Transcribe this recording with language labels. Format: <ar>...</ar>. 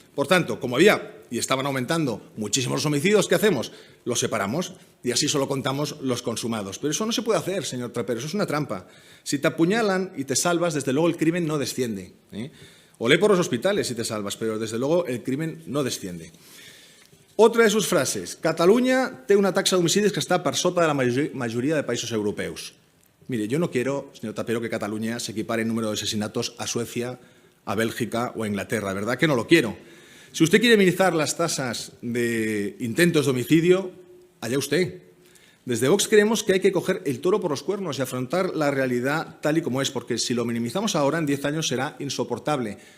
<es>Por tanto, como había y estaban aumentando muchísimos los homicidios, ¿qué hacemos? Los separamos y así solo contamos los consumados. Pero eso no se puede hacer, señor Trapero, eso es una trampa. Si te apuñalan y te salvas, desde luego el crimen no desciende. Olé por los hospitales si te salvas, pero desde luego el crimen no desciende. Otra de sus frases,</es> <ca>Catalunya té una taxa d'homicidis que està per sota de la majoria de països europeus.</ca> <es>Mire, yo no quiero, señor Trapero, que Cataluña se equipare en número de asesinatos a Suecia, a Bélgica o a Inglaterra, ¿verdad que no lo quiero? Si usted quiere minimizar las tasas de intentos de homicidio, allá usted. Desde Vox creemos que hay que coger el toro por los cuernos y afrontar la realidad tal y como es, porque si lo minimizamos ahora, en 10 años será insoportable.</es>